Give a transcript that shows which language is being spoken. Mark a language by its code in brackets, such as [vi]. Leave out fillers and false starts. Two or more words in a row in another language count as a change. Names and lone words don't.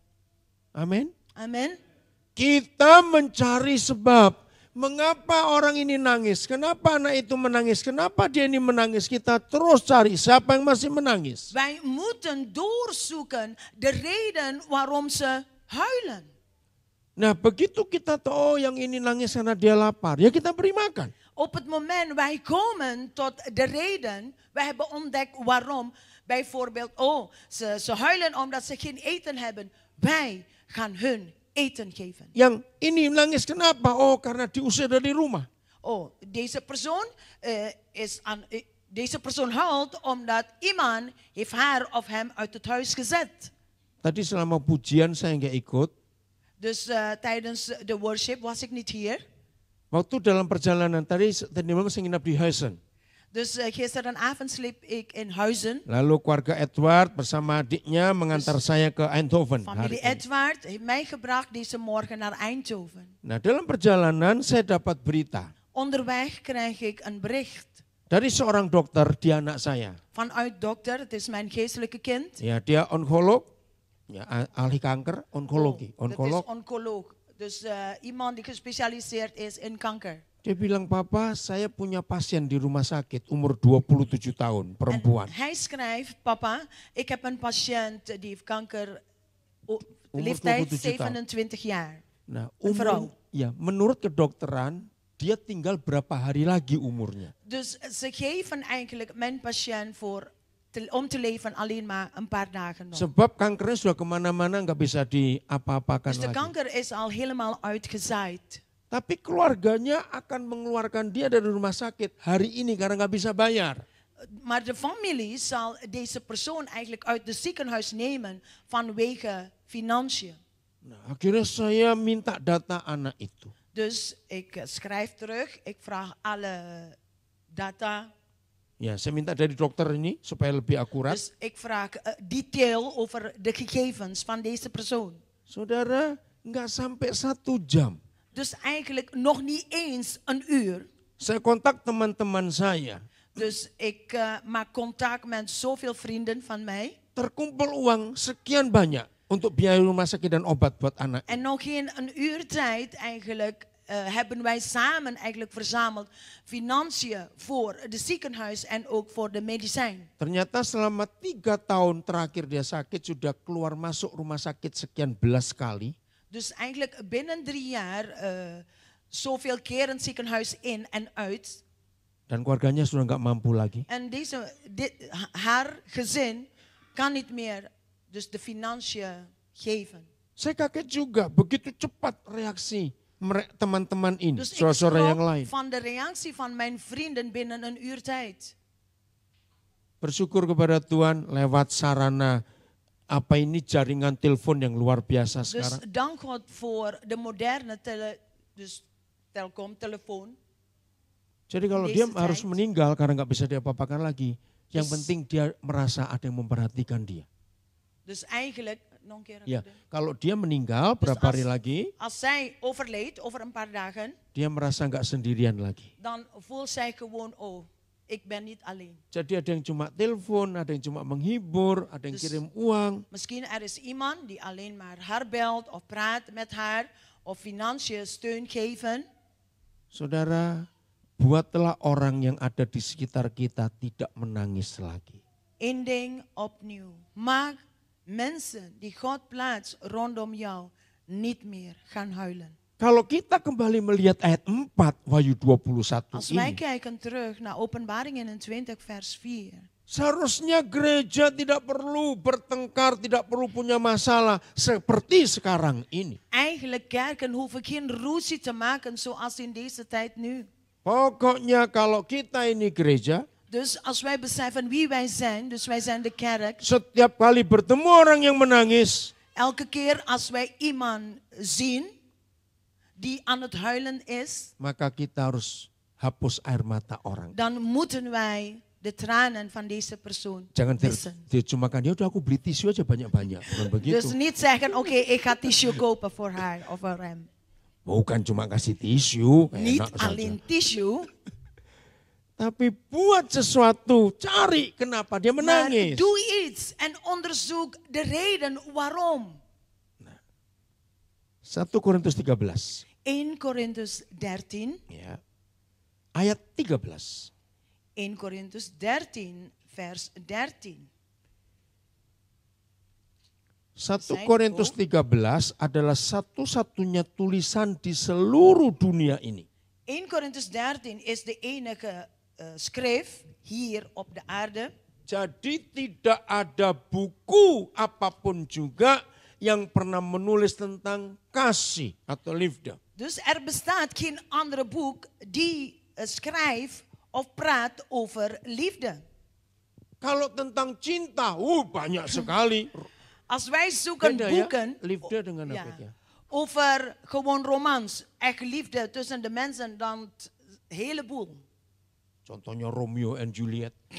[id] Amin. [nl] Amen. [id] Kita mencari sebab. Mengapa orang ini nangis? Kenapa anak itu menangis? Kenapa dia ini menangis? Kita terus cari siapa yang masih menangis. [nl] Wij moeten doorzoeken de reden waarom ze huilen. [id] Nah begitu kita tahu oh, yang ini nangis karena dia lapar. Ya kita beri makan. [nl] Op het moment wij komen tot de reden, wij hebben ontdekt waarom. Bijvoorbeeld, ze huilen omdat ze geen eten hebben. Wij gaan hun eten geven. [id] Yang ini nangis kenapa? Oh karena diusir dari rumah. [nl] Oh, deze persoon huilt omdat iemand heeft haar of hem uit het huis gezet. [id] Tadi selama pujian saya nggak ikut. [nl] Dus tijdens de worship was ik niet hier. [id] Waktu dalam perjalanan tadi malam saya nginap di Huizen. [nl] Dus gisteravond sliep ik in Huizen. [id] Lalu keluarga Edward bersama adiknya mengantar saya ke Eindhoven. [nl] Familie [id] hari ini. [nl] Edward heeft mij gebracht deze morgen naar Eindhoven. [id] Nah, dalam perjalanan saya dapat berita [nl] Onderweg krijg ik een bericht [id] dari seorang dokter di anak saya. [nl] vanuit dokter, het is mijn geestelijke kind. [id] Ya, dia onkoloog, ya, ahli kanker, onkologi, [nl] Dat is onkoloog. oncoloog. Dus iemand die gespecialiseerd is in kanker. [id] Dia bilang, "Papa, saya punya pasien di rumah sakit, umur 27 tahun, perempuan." [nl] En hij schrijft, papa, ik heb een patiënt die heeft kanker, [id] Umur [nl] leeftijd [id] 27 tahun. [nl] 27 jaar. [id] Nah, [nl] Een vrouw. [id] ya, menurut kedokteran, dia tinggal berapa hari lagi umurnya. [nl] Dus ze geven eigenlijk mijn patiënt om te leven alleen maar een paar dagen nog. [id] Sebab kankernya sudah kemana-mana, nggak bisa diapa-apakan [nl] Dus de [id] lagi. [nl] kanker is al helemaal uitgezaaid. [id] Tapi keluarganya akan mengeluarkan dia dari rumah sakit hari ini karena nggak bisa bayar. [nl] Maar de familie zal deze persoon eigenlijk uit het ziekenhuis nemen vanwege financiën. [id] Nah, akhirnya saya minta data anak itu. [nl] Dus ik schrijf terug, ik vraag alle data. [id] Ya, saya minta dari dokter ini supaya lebih akurat. [nl] Dus ik vraag detail over de gegevens van deze persoon. [id] Saudara, nggak sampai 1 jam. [nl] Dus eigenlijk nog niet eens een uur. [id] Saya kontak teman-teman saya. [nl] Dus ik maak contact met zoveel vrienden van mij. [id] Terkumpul uang sekian banyak untuk biaya rumah sakit dan obat buat anak. [nl] En nog geen een uur tijd eigenlijk hebben wij samen eigenlijk verzameld financiën voor het ziekenhuis en ook voor de medicijn. [id] Ternyata selama 3 tahun terakhir dia sakit sudah keluar masuk rumah sakit sekian belas kali. [nl] Dus eigenlijk binnen 3 jaar zoveel keer het ziekenhuis in en uit. [id] Dan keluarganya sudah nggak mampu lagi. [nl] En haar gezin kan niet meer dus de financiën geven. [id] Saya kaget juga begitu cepat reaksi teman-teman ini, [nl] Dus ik [id] saudara yang [nl] schrok [id] lain. [nl] van de reactie van mijn vrienden binnen een uur tijd. [id] Bersyukur kepada Tuhan lewat sarana apa ini jaringan telepon yang luar biasa [nl] Dus [id] sekarang. [nl] dank God voor de moderne telefoon. [id] Jadi kalau [nl] Deze [id] dia [nl] tijd. [id] harus meninggal karena nggak bisa diapa-apakan lagi, yang [nl] Dus- [id] penting dia merasa ada yang memperhatikan dia. [nl] Dus eigenlijk, nog een keer. [id] Ya, kalau dia meninggal berapa hari lagi, [nl] Als zij overleed over een paar dagen, [id] dia merasa nggak sendirian lagi. [nl] dan voelt zij gewoon, oh, ik ben niet alleen. [id] Jadi ada yang cuma telepon, ada yang cuma menghibur, ada yang [nl] Dus- [id] kirim uang. [nl] Misschien er is iemand die alleen maar haar belt of praat met haar of financiën steun geven. [id] Saudara, buatlah orang yang ada di sekitar kita tidak menangis lagi. [nl] Eén ding opnieuw. Maak mensen die God plaatst rondom jou niet meer gaan huilen. [id] Kalau kita kembali melihat ayat 4 Wahyu 21 [nl] Als wij [id] ini, [nl] kijken terug naar Openbaring 21 vers 4. [id] seharusnya gereja tidak perlu bertengkar, tidak perlu punya masalah seperti sekarang ini. [nl] Eigenlijk kerken hoeven geen ruzie te maken zoals in deze tijd nu. [id] Pokoknya kalau kita ini gereja, [nl] Dus als wij beseffen wie wij zijn, dus wij zijn de kerk. [id] setiap kali bertemu orang yang menangis, [nl] Elke keer als wij iemand zien die aan het huilen is, [id] maka kita harus hapus air mata orang. [nl] dan moeten wij de tranen van deze persoon [id] Jangan [nl] wissen. [id] dicemakan, ya udah aku beli tisu aja banyak-banyak. Bukan begitu. [nl] Dus niet zeggen, oké, ik ga tissue kopen voor haar of voor hem. [id] Bukan cuma kasih tisu. [nl] Niet [id] enak saja. [nl] alleen tissue, [id] Tapi buat sesuatu, cari kenapa dia [nl] maar [id] menangis. [nl] doe iets en onderzoek de reden waarom. [id] 1 Korintus 13. 1 Korintus 13, Ya. Ayat 13. [nl] 1 Korintus 13 vers 13. [id] 1 Korintus 13 adalah satu-satunya tulisan di seluruh dunia ini [nl] 1 Korintus 13 is de enige schrift hier op de aarde. [id] Jadi tidak ada buku apapun juga yang pernah menulis tentang kasih atau liefde. [nl] Dus er bestaat geen andere boek die schrijft of praat over liefde. [id] Kalau tentang cinta, banyak sekali. [nl] Als wij zoeken [id] Beda ya, [nl] boeken [id] liefde dengan [nl] ja, [id] apa ya? [nl] over gewoon romans, echt liefde tussen de mensen, dan een heleboel. [id] Contohnya Romeo and Juliet.